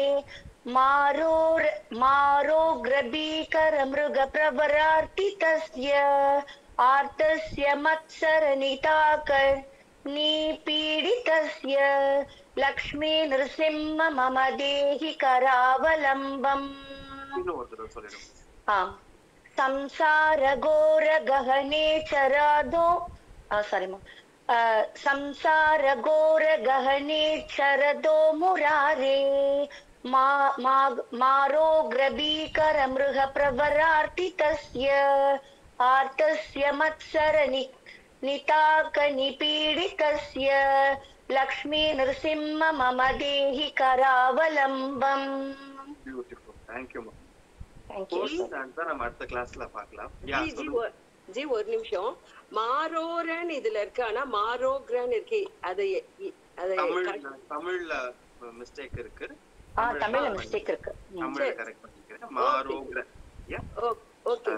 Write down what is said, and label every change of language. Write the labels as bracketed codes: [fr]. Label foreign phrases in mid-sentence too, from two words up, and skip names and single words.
[sa] मारोग्र भीकर मृग प्रवरार्तितस्य. आर्तस्य मत्सर निदाग निपीडितस्य. लक्ष्मी नृसिंह मम देहि करावलंबम्. [ta] இன்னும் ஒரு தடவை சொல்லிடுங்க. आम्. [sa] संसार घोर गहने चरतो संसार घोर गहने चरतो मुरारे. मारोग्र भीकर मृग प्रवरार्तितस्य. आर्तस्य मत्सर निदाग निपीडितस्य. लक्ष्मी नृसिंह मम देहि करावलंबम्. [en] Beautiful. Thank you. Thank you. [ta] நம்ம அடுத்த கிளாஸ்ல பார்க்கலாம். ஜி ஒரு நிமிஷம். மாரோரன் இதுல இருக்கு, ஆனா மாரோக்ரன் இருக்கு. தமிழ்ல மிஸ்டேக் இருக்கு. தமிழ்ல மிஸ்டேக் இருக்கு. தமிழ்ல கரெக்ட் பண்ணிக்கிறேன். மாரோக்ர. ஓகே,